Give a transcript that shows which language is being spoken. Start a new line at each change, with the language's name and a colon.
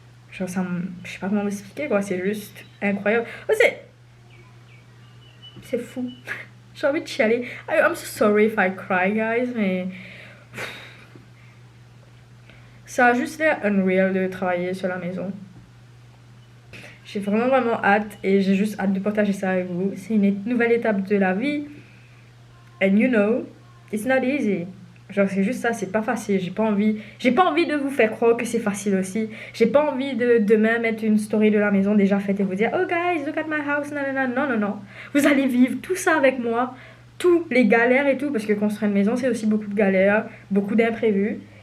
French: Genre, je sais pas comment l'expliquer, quoi. C'est juste incroyable. Oh, c'est fou. J'ai envie de chialer.
English: I'm so sorry if I cry, guys,
French: mais ça a juste l'air unreal de travailler sur la maison. J'ai vraiment hâte et j'ai juste hâte de partager ça avec vous. C'est une nouvelle étape de la vie.
English: And you know, it's not easy.
French: Genre c'est juste ça, c'est pas facile. J'ai pas envie de vous faire croire que c'est facile aussi. J'ai pas envie de demain mettre une story de la maison déjà faite et vous dire
English: oh guys, look at my house.
French: Non. Vous allez vivre tout ça avec moi, tous les galères et tout, parce que construire une maison c'est aussi beaucoup de galères, beaucoup d'imprévus.